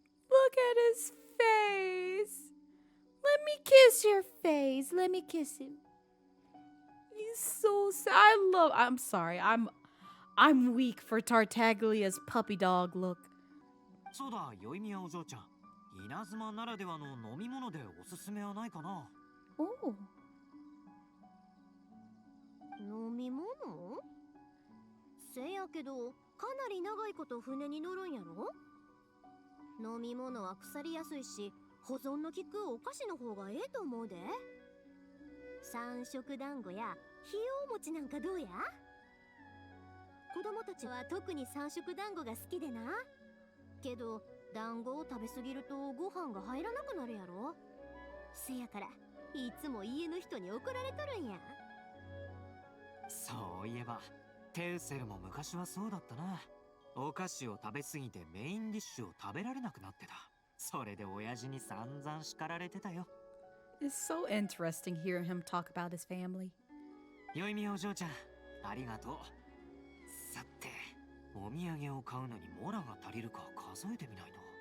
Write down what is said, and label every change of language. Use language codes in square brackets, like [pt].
[en] Look at his face. Let me kiss your face. Let me kiss him. He's so sad. I'm sorry. I'm weak for Tartaglia's puppy dog look. [ja] そうだ、宵宮お嬢ちゃん。稲妻ならではの飲み物でおすすめはないかな。 Oh. 飲み物？せやけどかなり長いこと船に乗るんやろ？飲み物は腐りやすいし保存の効くお菓子の方がええと思うで。三色団子やひよう餅なんかどうや？子供たちは特に三色団子が好きでな。けど団子を食べ過ぎるとご飯が入らなくなるやろ。せやからいつも家の人に怒られとるんや。そういえば、テウセルも昔はそうだったな。お菓子を食べ過ぎてメインディッシュを食べられなくなってた。それで親父に散々叱られてたよ。 [en] It's so interesting hearing him talk about his family. [ja] 宵宮お嬢ちゃん、ありがとう。さて、お土産を買うのにモラが足りるか数えてみないと。